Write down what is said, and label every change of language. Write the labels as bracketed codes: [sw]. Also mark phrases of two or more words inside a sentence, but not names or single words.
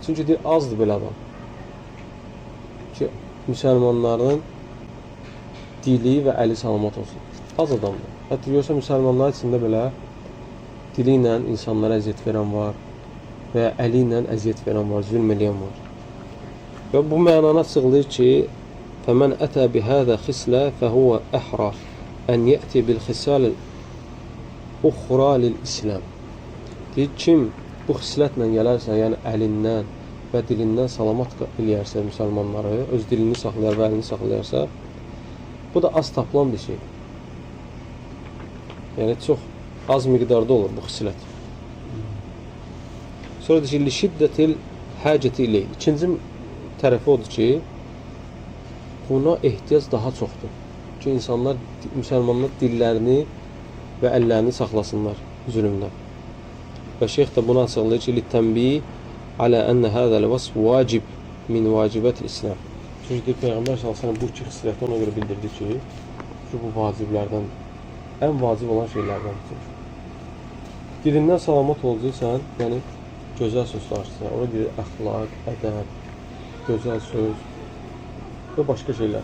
[az] Çünki deyir, azdır belə adam. Ki, müsəlmanların dili və əli salamat olsun. Az adamdır. Hətta görsə müsəlmanlar içində belə dili ilə insanlara əziyyət verən var və ya əli ilə əziyyət verən var, zülm eləyən var. Və bu mənana açıqlayır ki, [ar] فَمَنْ أَتَى بِهَذَا خِسْلَ فَهُوَ أَحْرَى أَنْ يَأْتِي بِالْخِسَالِ الْأُخْرَى لِلْإِسْلَامِ. [az] Deyir, kim bu xislətlə gələrsə, yəni əlindən və dilindən salamat eləyərsə müsəlmanları, öz dilini saxlayar və əlini saxlayarsa, bu da az tapılan bir şey. Yəni çox az miqdarda olur bu xislət. Sonra deyir ki, [ar] لِشِدَّةِ الْحَاجَةِ إِلَيْهِ. [az] İkinci tərəfi odur ki, buna ehtiyac daha çoxdur. Ki, insanlar, müsəlmanlar dillərini və əllərini saxlasınlar zülmdən. Və şeyx də bunu açıqlayır ki, [ar] لِتَّنْبِي على أن هذا الوصف واجب من واجبات الإسلام. [az] Çünki Peyğəmbər s.ə.v bu iki xisləti ona görə bildirdi ki, bu vaciblərdən, ən vacib olan şeylərdəndir. Dilindən salamat olacaqsan, yəni gözəl söz danışırsan, ona görə əxlaq, ədəb, gözəl söz və başqa şeylər.